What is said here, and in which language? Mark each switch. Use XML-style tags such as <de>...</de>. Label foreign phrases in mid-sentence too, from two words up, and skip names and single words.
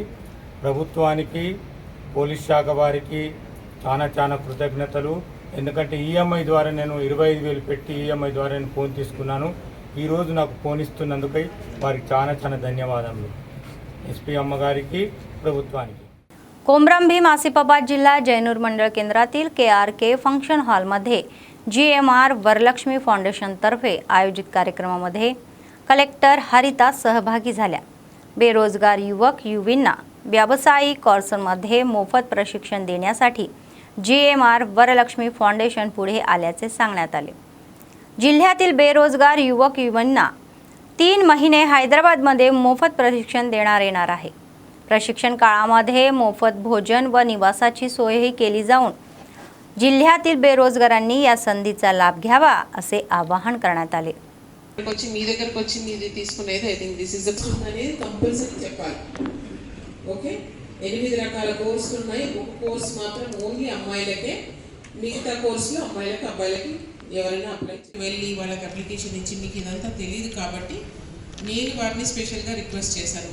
<te>ప్రభుత్వానికి, పోలీస్ శాఖ వారికి చాలా కృతజ్ఞతలు. ఎందుకంటే ఈఎంఐ ద్వారా నేను 25,000 పెట్టి ఈఎంఐ ద్వారా నేను ఫోన్ తీసుకున్నాను. ఈరోజు నాకు ఫోన్ ఇస్తున్నందుకై వారికి చాలా ధన్యవాదాలు. SP అమ్మగారికి, ప్రభుత్వానికి.</te> <mr>कोमरम भीम आसिफाबाद जिल्हा जैनूर मंडळ केंद्रातील KRK फंक्शन हॉलमध्ये GMR वरलक्ष्मी फाउंडेशनतर्फे आयोजित कार्यक्रमामध्ये कलेक्टर हरिता सहभागी झाल्या. बेरोजगार युवक युवींना व्यावसायिक कोर्समध्ये मोफत प्रशिक्षण देण्यासाठी GMR वरलक्ष्मी फाउंडेशन पुढे आल्याचे सांगण्यात आले. जिल्ह्यातील बेरोजगार युवक युवतींना 3 महिने हैदराबादमध्ये मोफत प्रशिक्षण देण्यात येणार आहे. प्रशिक्षण काळामध्ये मोफत भोजन व निवासाची सोयही केली जाऊन जिल्ह्यातील बेरोजगारांनी या संधीचा लाभ घ्यावा असे आवाहन करण्यात आले.</mr> <te>వచ్చి మీ దగ్గరకు వచ్చి మీది తీసుకునేది</te> <en>I think this is</en> <te>అనేది కంపల్సరీ చెప్పాలి. ఓకే, 8 రకాల కోర్సులు ఉన్నాయి. ఒక కోర్స్ మాత్రం ఓన్లీ అమ్మాయిలకే, మిగతా కోర్సులు అమ్మాయిలకి అబ్బాయిలకి ఎవరైనా అప్లై వెళ్ళి వాళ్ళకి అప్లికేషన్ ఇచ్చి మీకు ఇదంతా తెలియదు కాబట్టి నేను వారిని</te> <en>specially request</en> <te>చేశాను.</te>